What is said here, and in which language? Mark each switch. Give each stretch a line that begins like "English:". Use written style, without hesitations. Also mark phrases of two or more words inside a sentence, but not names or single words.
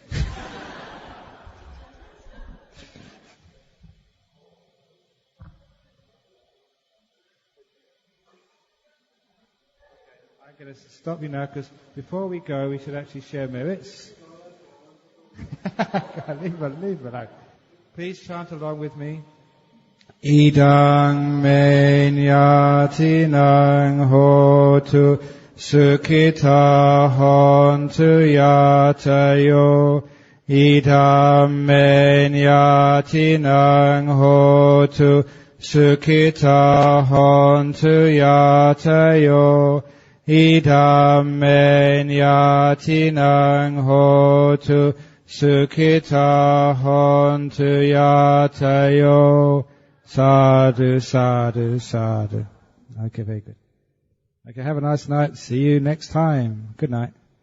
English: I'm going to stop you now, because before we go, we should actually share merits. leave it out. Please chant along with me.
Pali: Idang me nyatinang hotu sukhita hontu yatayo idhamme yatinang hotu sukhita hontu yatayo idhamme yatinang hotu sukhita hontu yatayo. Sadhu, sadhu, sadhu.
English: Okay, very good. Okay, have a nice night. See you next time. Good night.